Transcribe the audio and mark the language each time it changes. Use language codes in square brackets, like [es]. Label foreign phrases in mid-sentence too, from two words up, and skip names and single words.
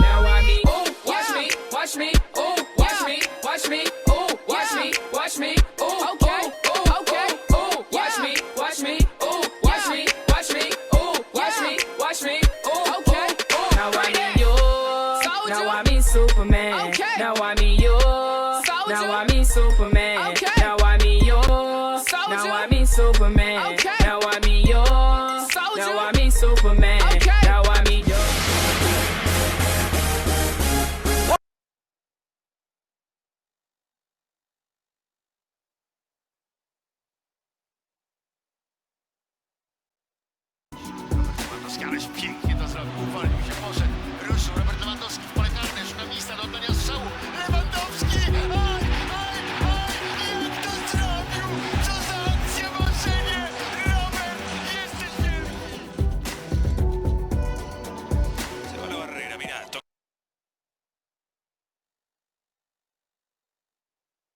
[en] Now watch me, ooh, watch me, watch me, ooh, watch me, watch me, ooh, watch me, watch me, ooh, okay, ooh, okay, ooh, watch me, watch me, ooh, watch me, watch me, ooh, watch me, watch me, ooh, okay, ooh. Now I mean you, now I mean Superman. Okay. Now I mean you, now I mean Superman. Okay. Now I mean you, now I mean Superman. Okay. Now I mean you, now I mean Superman. Okay. Now I mean you. [pl] Lewandowski, ależ pięknie to zrobił, uwolnił się, poszedł, ruszył Robert Lewandowski w pole karne, szuka miejsca do oddania strzału, Lewandowski, oj, oj, oj, jak to zrobił, co za akcja, marzenie, Robert, jesteś wielki. [es] Se va la barrera, mira,